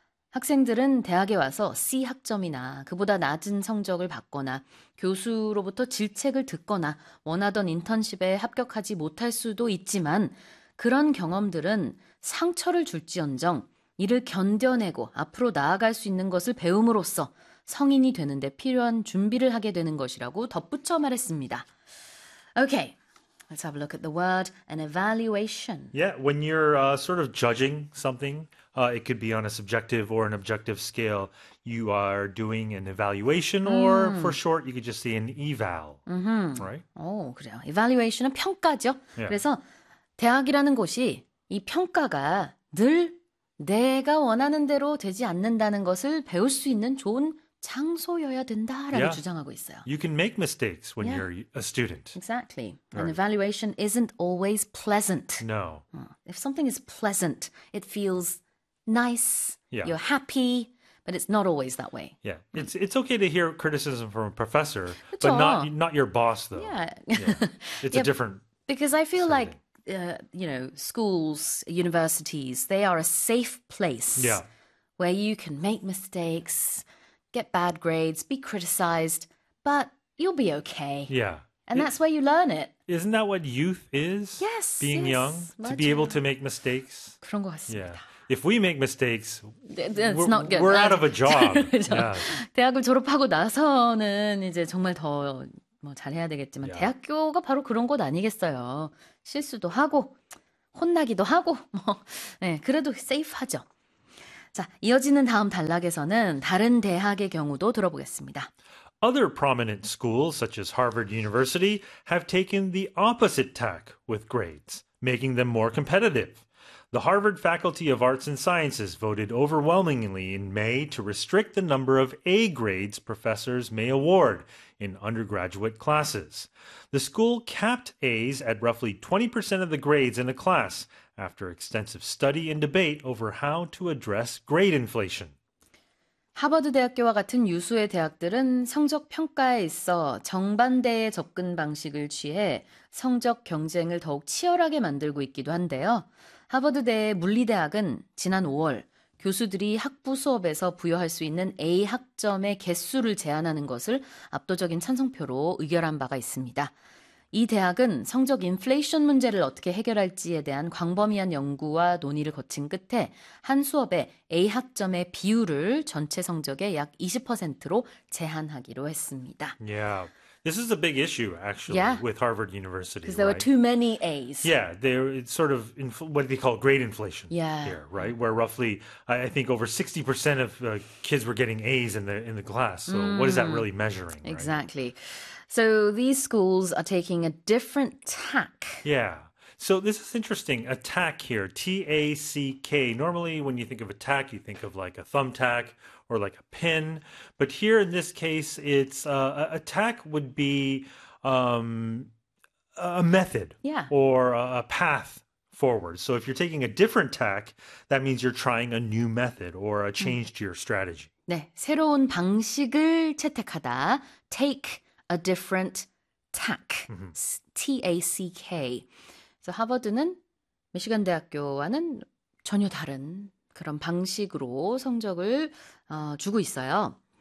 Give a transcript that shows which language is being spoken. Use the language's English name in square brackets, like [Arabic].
[Korean] 학생들은 대학에 와서 C학점이나 그보다 낮은 성적을 받거나 교수로부터 질책을 듣거나 원하던 인턴십에 합격하지 못할 수도 있지만 그런 경험들은 상처를 줄지언정 이를 견뎌내고 앞으로 나아갈 수 있는 것을 배움으로써 성인이 되는데 필요한 준비를 하게 되는 것이라고 덧붙여 말했습니다. [English] Okay, let's have a look at the word and evaluation. Yeah, when you're sort of judging something, it could be on a subjective or an objective scale. You are doing an evaluation, or for short, you could just say an eval, right? [Korean] 오, 그래요. Evaluation은 평가죠. [English] Yeah. [Korean] 그래서 대학이라는 곳이 이 평가가 늘 내가 원하는 대로 되지 않는다는 것을 배울 수 있는 좋은 장소여야 된다라고 [English] yeah. [Korean] 주장하고 있어요. [English] You can make mistakes when you're a student. Exactly. An evaluation isn't always pleasant. No. If something is pleasant, it feels nice. Yeah. You're happy, but it's not always that way. Yeah. It's okay to hear criticism from a professor, [Korean] 그쵸? [English] but not your boss though. Yeah. yeah. It's yeah, a different because I feel setting. Like you know, schools, universities, they are a safe place where you can make mistakes, get bad grades, be criticized, but you'll be okay. Yeah. And that's where you learn it. Isn't that what youth is? Yes. Being young, [Korean] 맞아요. [English] to be able to make mistakes. [Korean] 그런 것 같습니다. [English] Yeah. If we make mistakes, it's not good. We're out of a job. [Korean] 대학을 졸업하고 나서는 이제 정말 더 뭐 잘해야 되겠지만 대학교가 바로 그런 곳 아니겠어요. 실수도 하고 혼나기도 하고 뭐 네, 그래도 세이프하죠. 자, 이어지는 다음 단락에서는 다른 대학의 경우도 들어보겠습니다. [English] Other prominent schools such as Harvard University have taken the opposite tack with grades, making them more competitive. The Harvard Faculty of Arts and Sciences voted overwhelmingly in May to restrict the number of A grades professors may award in undergraduate classes. The school capped A's at roughly 20% of the grades in a class after extensive study and debate over how to address grade inflation. [Korean] 하버드대학교와 같은 유수의 대학들은 성적 평가에 있어 정반대의 접근 방식을 취해 성적 경쟁을 더욱 치열하게 만들고 있기도 한데요. 하버드대의 물리대학은 지난 5월 교수들이 학부 수업에서 부여할 수 있는 A 학점의 개수를 제한하는 것을 압도적인 찬성표로 의결한 바가 있습니다. 이 대학은 성적 인플레이션 문제를 어떻게 해결할지에 대한 광범위한 연구와 논의를 거친 끝에 한 수업에 A 학점의 비율을 전체 성적의 약 20%로 제한하기로 했습니다. [English] Yeah. This is a big issue, actually, yeah. with Harvard University, Because there right? were too many A's. Yeah, it's sort of what they call grade inflation yeah. here, right? Where roughly, I think, over 60% of kids were getting A's in the class. So what is that really measuring? Exactly. Right? So these schools are taking a different tack. Yeah. So this is interesting. Attack here, T-A-C-K. Normally, when you think of attack, you think of like a thumbtack or like a pin. But here in this case, it's attack would be a method yeah. or a path forward. So if you're taking a different tack, that means you're trying a new method or a change to your strategy. [Korean] 네, 새로운 방식을 채택하다. [English] Take a different tack. T-A-C-K. [Korean] 그래서 하버드는 미시간 대학교와는 전혀 다른 그런 방식으로 성적을 주고 있어요.